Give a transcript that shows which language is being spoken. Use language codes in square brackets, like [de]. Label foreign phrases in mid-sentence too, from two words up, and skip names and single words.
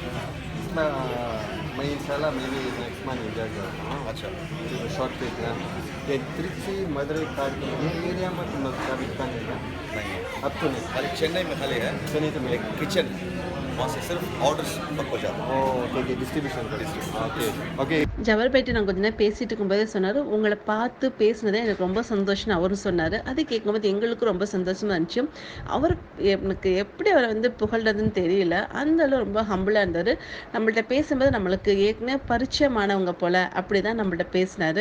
[hi] मैं इंशाल्लाह मैं भी [en] next month [hi] इंडिया जाता हूँ। अच्छा, शॉर्ट ट्रिप है ये त्रिची मदुरई कार्ड ये एरिया में तुम लोग का बिकता नहीं है? नहीं अब तो नहीं खाली चेन्नई में खाली है। चलिए तो एक किचन वहाँ से सिर्फ ऑर्डर्स पक जाता है। ठीक है डिस्ट्रीब्यूशन [en] OK OK [ta] ஜவர் போய்ட்டு நான் கொஞ்ச நேரம் பேசிட்டு இருக்கும்போதே சொன்னார், உங்களை பார்த்து பேசினதே எனக்கு ரொம்ப சந்தோஷம்னு அவரும் சொன்னார். அது கேட்கும்போது எங்களுக்கும் ரொம்ப சந்தோஷமாக இருந்துச்சு. அவர் எனக்கு எப்படி அவரை புகழ்றதுன்னு தெரியல, அந்த அளவு ரொம்ப ஹம்பிளாக இருந்தார். நம்மள்ட்ட பேசும்போது நம்மளுக்கு ஏற்கனவே பரிச்சயமானவங்க போல் அப்படி தான் நம்மள்ட்ட பேசினார்.